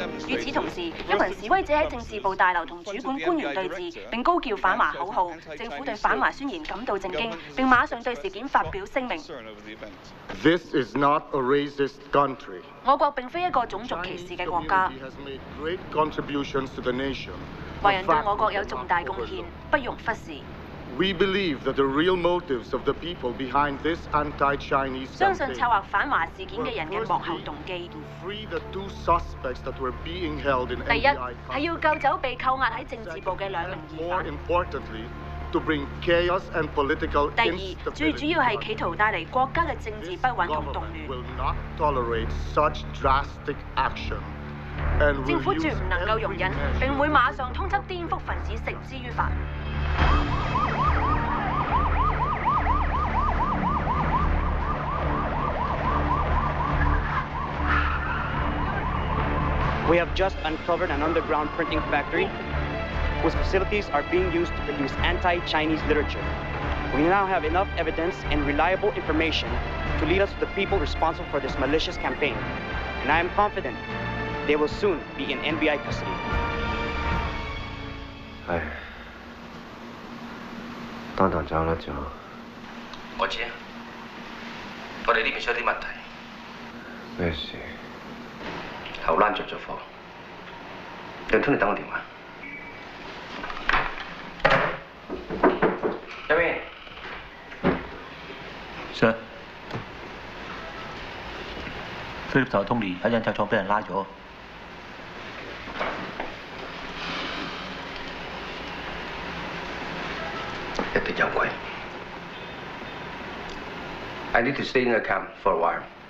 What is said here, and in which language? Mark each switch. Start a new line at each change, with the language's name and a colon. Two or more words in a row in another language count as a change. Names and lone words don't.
Cantonese: 與此同時，一群示威者喺政治部大樓同主管官員對峙，並高叫反華口號。政府對反華宣言感到震驚，並馬上對事件發表聲明。
English: This is not a racist country.
Cantonese: 我國並非一個種族歧視嘅國家。華人對我國有重大貢獻，不容忽視。
English: We believe that the real motives of the people behind this anti-Chinese
Cantonese: 相信策劃反華事件嘅人嘅幕後動機。第一係要救走被扣押喺政治部嘅2名疑犯。第二，最主要係企圖帶嚟國家嘅政治不穩同動亂。政府絕唔能夠容忍，並會馬上通緝顛覆分子，繩之於法。
English: We have just uncovered an underground printing factory whose facilities are being used to produce anti-Chinese literature. We now have enough evidence and reliable information to lead us to the people responsible for this malicious campaign. And I am confident they will soon be in NBI custody.
Cantonese: 唉，單單走甩咗。我知啊，我哋呢邊出啲問題。咩事？後欄着咗火。楊通，你等我電話。入邊。 Sir， 菲利普同 Tony 喺印刷廠俾人拉咗。一定有鬼。
English: I need to stay in the camp for a while.